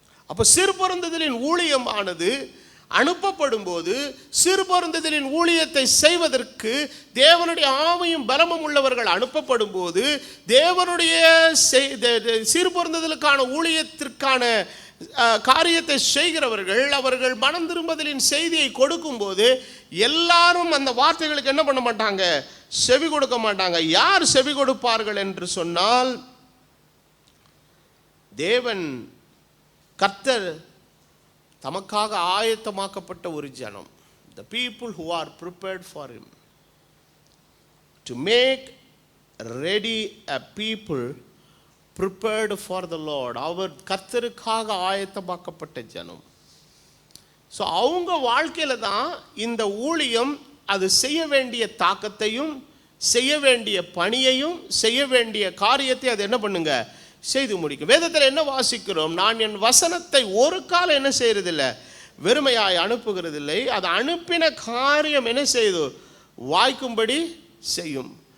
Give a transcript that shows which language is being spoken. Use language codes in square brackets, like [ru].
[ta] அப்போ சிறுபொருந்துதலின் ஊழியமானது அனுப்பப்படும் போது சிறுபொருந்துதலின் ஊழியத்தை செய்வதற்கு தேவனுடைய ஆவியும் பலமும் உள்ளவர்கள் அனுப்பப்படும் போது தேவனுடைய சிறுபொருந்துதலுக்கான ஊழியத்திற்கான காரியத்தை செய்கிறவர்கள், அவர்கள் மனம் திரும்புதலின் செய்தியை கொடுக்கும் போது எல்லாரும் அந்த வார்த்தைகளுக்கு என்ன பண்ண மாட்டாங்க? செவி கொடுக்க மாட்டாங்க. யார் செவி கொடுப்பார்கள் என்று சொன்னால், தேவன் கர்த்தர் தமக்காக ஆயத்தமாக்கப்பட்ட ஒரு ஜனம். [en] The people who are prepared for him. To make ready a people prepared for the Lord. [ta] அவர் கர்த்தருக்காக ஆயத்தமாக்கப்பட்ட ஜனம். ஸோ அவங்க வாழ்க்கையில் தான் இந்த ஊழியம் அது செய்ய வேண்டிய தாக்கத்தையும் செய்ய வேண்டிய பணியையும் செய்ய வேண்டிய காரியத்தை அது என்ன பண்ணுங்க, செய்து முடிக்கும். வேதத்தில் என்ன வாசிக்கிறோம்? நான் என் வசனத்தை ஒரு காலம் என்ன செய்யறதில்லை, வெறுமையாய் அனுப்புகிறதில்லை, அது அனுப்பின காரியம் என்ன செய்து வாய்க்கும்படி செய்யும்.